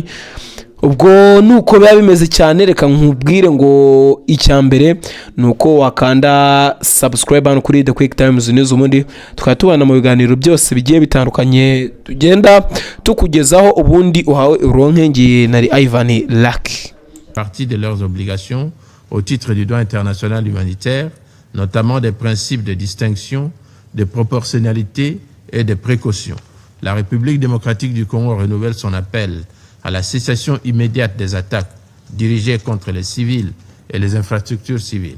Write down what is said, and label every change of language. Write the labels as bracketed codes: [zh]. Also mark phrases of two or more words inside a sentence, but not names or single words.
[rw] Ubwo nuko biba bimeze cyane. Reka nkubwire ngo icyambere nuko wakanda subscribe hano kuri The Quick Times News, ubundi tukatubana mu biganiro byose bigiye bitandukanye tugenda tukugezaho, ubundi uhawe uronke. Ngiye nari Ivan Lucky. [fr] Partie de leurs obligations au titre du droit international humanitaire, notamment des principes de distinction, de proportionnalité et de précaution. La République démocratique du Congo renouvelle son appel à la cessation immédiate des attaques dirigées contre les civils et les infrastructures civiles.